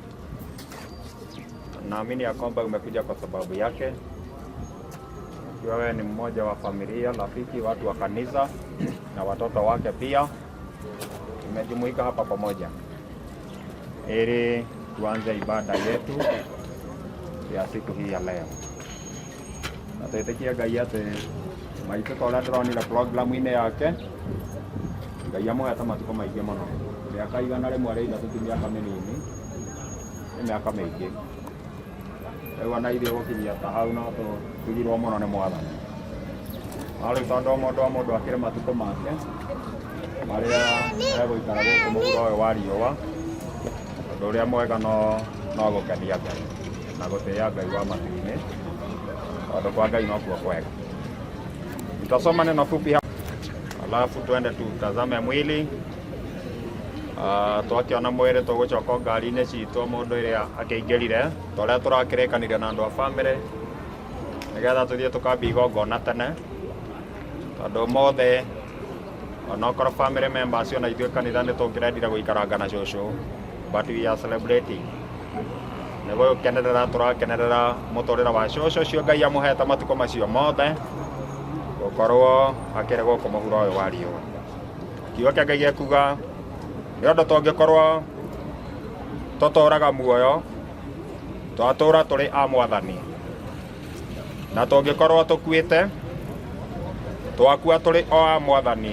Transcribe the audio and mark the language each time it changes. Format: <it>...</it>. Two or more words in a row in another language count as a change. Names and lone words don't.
<sw>Naamini ya kwamba umekuja kwa sababu yake. Wewe ni mmoja wa familia, rafiki, watu wa kanisa na watoto wake pia. Tumejumuika hapa pamoja ili tuanze ibada yetu ya siku hii ya leo.</sw> <ki>Na tuitikia Ngai ati maitũ ta ũrĩa ndĩronire programu-inĩ yake, Ngai amũhete matukũ maingĩ mũno. Mĩaka 100 rĩ ithatũ ti mĩaka mĩnini, nĩ mĩaka mĩingĩ. Rĩu ona ithuĩ gũkinyia ta hau no tũgirwo mũno nĩ Mwathani. No rĩu tondũ mũndũ akĩrĩ matukũ make marĩa egũikara gũkũ mũhuro ũyũ wa riũa, ũndũ ũrĩa mwega no gũkenia Ngai na gũtĩĩa Ngai wa matu-inĩ, tondũ kwa Ngai no kuo kwega.</ki> <sw>Tutasoma neno fupi hapa, alafu tuende tutazame mwili.</sw> <ki>Twakiona mwĩrĩ tũgũcoka ngari-inĩ citũ mũndũ ĩrĩa akĩingĩrire tũrĩa tũrakĩrĩkanire na andũ a bamĩrĩ, nĩgetha tũthiĩ tũkambia igongona tene, tondũ mothe onokorwo</ki> <en>family members</en> <ki>ona ithuĩ kanitha nĩ tũngĩrendire gũikaranga na cũcũ,</ki> <en>but we are celebrating.</en> <ki>Nĩguo gũkenerera tũrakenerera mũtũrĩre wa cũcũ ũcio Ngai amũhete matukũ macio mothe gũkorwo akĩrĩ gũkũ mũhuro ũyũ wa riũa. Kiugo kĩa Ngai gĩkuga nĩ ũndũ tũngĩkorwo tũtũũraga muoyo twatũũra tũrĩ a Mwathani, na tũngĩkorwo tũkuĩte twakua tũrĩ o a Mwathani.</ki>